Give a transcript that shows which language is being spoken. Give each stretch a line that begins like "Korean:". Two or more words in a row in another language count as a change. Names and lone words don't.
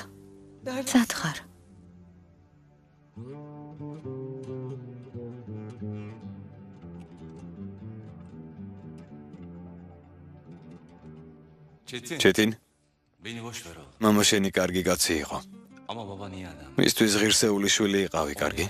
Turkish: Neredesin?
Georgian: სად ხარ?
Turkish: Çetin.
Georgian: ჩეტინ,
Turkish: Beni boş ver oğlum.
Georgian: მამა შენი კარგი კაცი იყო.
Turkish: Ama baba niye adamdı?
Georgian: მისთვის ღირსეული შვილი იყავი,
Turkish: Ona
Georgian: კარგი?